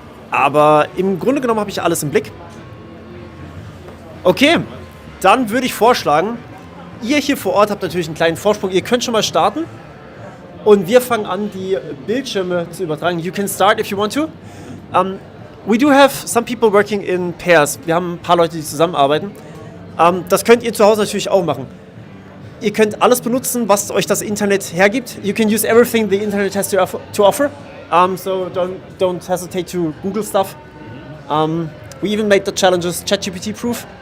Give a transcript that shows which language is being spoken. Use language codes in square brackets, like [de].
[de] Aber im Grunde genommen habe ich alles im Blick. Okay, dann würde ich vorschlagen, ihr hier vor Ort habt natürlich einen kleinen Vorsprung. Ihr könnt schon mal starten und wir fangen an, die Bildschirme zu übertragen. [en] You can start if you want to. We do have some people working in pairs. [de] Wir haben ein paar Leute, die zusammenarbeiten. Das könnt ihr zu Hause natürlich auch machen. Ihr könnt alles benutzen, was euch das Internet hergibt. [en] You can use everything the Internet has to offer. So don't hesitate to Google stuff. We even made the challenges ChatGPT proof.